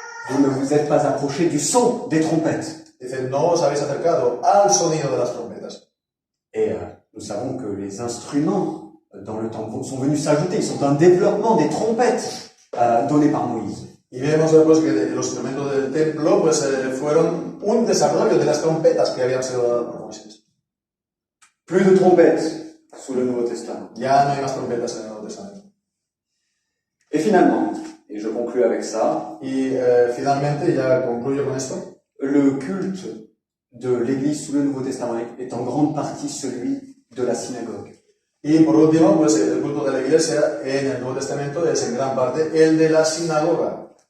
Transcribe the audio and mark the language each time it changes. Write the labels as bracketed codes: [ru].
[fr] Vous ne vous êtes pas approchés du son des trompettes. [es] Dice, no os habéis acercado al sonido de las trompetas. [fr] Et nous savons que les instruments dans le temple sont venus s'ajouter. Ils sont un développement des trompettes données par Moïse. [es] Y vemos después que los instrumentos del templo pues, fueron un desarrollo de las trompetas que habían sido dadas por Moisés. [fr] Plus de trompettes sous le Nouveau Testament. [es] Ya no hay más trompetas en el Nuevo Testamento. [fr] Et finalement, et je conclue avec ça, [es] y finalmente, ya concluyo con esto, [fr] le culte de l'Église sous le Nouveau Testament est en grande partie celui de la synagogue. [es] Y por último, pues el culto de la iglesia en el Nuevo Testamento es en gran parte el de la sinagoga.